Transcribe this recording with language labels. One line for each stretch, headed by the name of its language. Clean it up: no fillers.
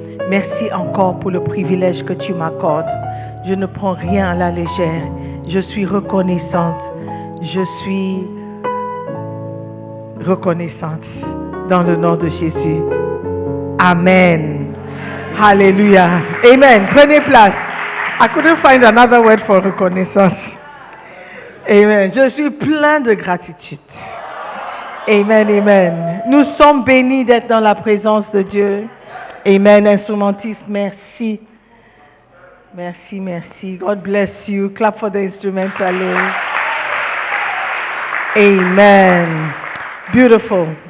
French: Merci encore pour le privilège que tu m'accordes. Je ne prends rien à la légère. Je suis reconnaissante. Je suis reconnaissante dans le nom de Jésus. Amen. Alléluia. Amen. Prenez place.
English: I couldn't find another word for reconnaissance. Amen.
French: Je suis plein de gratitude. Amen, amen. Nous sommes bénis d'être dans la présence de Dieu. Amen. Instrumentiste, merci. Merci, merci.
English: God bless you. Clap for the instrumentalist. Amen. Beautiful.